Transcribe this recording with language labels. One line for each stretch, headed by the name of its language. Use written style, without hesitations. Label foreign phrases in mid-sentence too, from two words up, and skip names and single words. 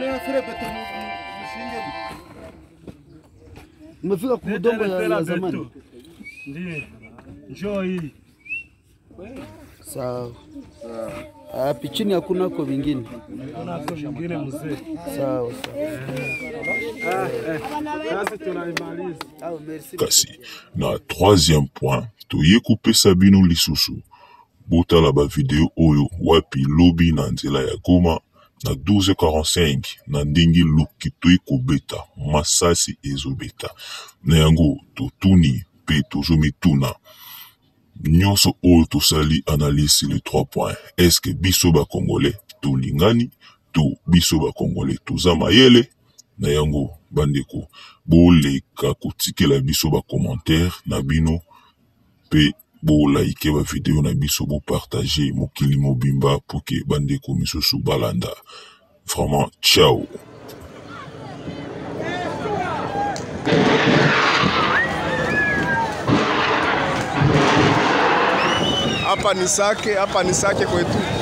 Swahili: Umefika kwa udongo ya zamani. Ndiyo. Njoo hii. Sawa. Hapo chini hakuna kwa vingine. Kuna kwa vingine mzee. Sawa. Kasi tunaimaliza.
Lingala: Kasi na
French: troisième point
Lingala: toye kopesa bino lisusu botala ba video oyo wapi lobi na nzela ya Goma na 12h45 na ndingi luki toye kobeta masasi ezobeta na yango totuni pe tozomituna nyonso oyo tosali
French: analyse les 3 points. Est-ce que
Lingala: biso ba Congolais tolingani to biso ba Congolais toza mayele? Na yango bandeko boleka kotikela biso ba commentaire na bino pe bo like ba video na biso bo partager mokili mobimba
French: pour que
Lingala: bandeko misusu balanda.
French: Vraiment ciao.
Swahili: Hapa ni sake kwetu.